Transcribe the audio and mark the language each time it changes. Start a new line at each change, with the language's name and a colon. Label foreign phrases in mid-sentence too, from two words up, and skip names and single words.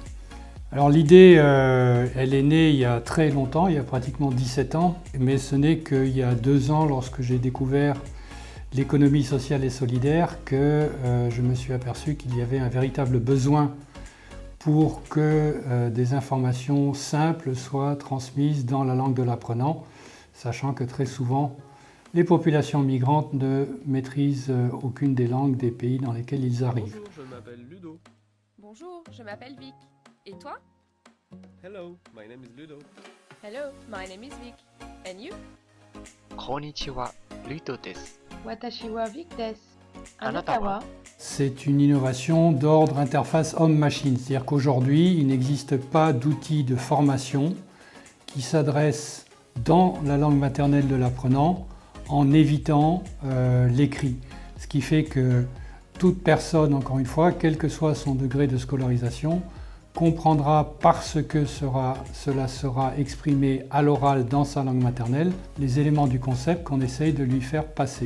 French: Alors l'idée, elle est née il y a très longtemps, il y a pratiquement 17 ans, mais ce n'est qu'il y a 2 ans, lorsque j'ai découvert l'économie sociale et solidaire, que je me suis aperçu qu'il y avait un véritable besoin pour que des informations simples soient transmises dans la langue de l'apprenant, sachant que très souvent, les populations migrantes ne maîtrisent aucune des langues des pays dans lesquels ils arrivent. Bonjour, je m'appelle Ludo. Bonjour, je m'appelle Vic. Et toi?
English: Hello, my name is Ludo. Hello, my name is Vic. And you?
Japanese: こんにちは、ルドです。私はVicです. あなたは?
French: C'est une innovation d'ordre interface homme-machine, c'est-à-dire qu'aujourd'hui, il n'existe pas d'outil de formation qui s'adresse dans la langue maternelle de l'apprenant en évitant l'écrit. Ce qui fait que toute personne, encore une fois, quel que soit son degré de scolarisation, comprendra parce que cela sera exprimé à l'oral dans sa langue maternelle les éléments du concept qu'on essaye de lui faire passer.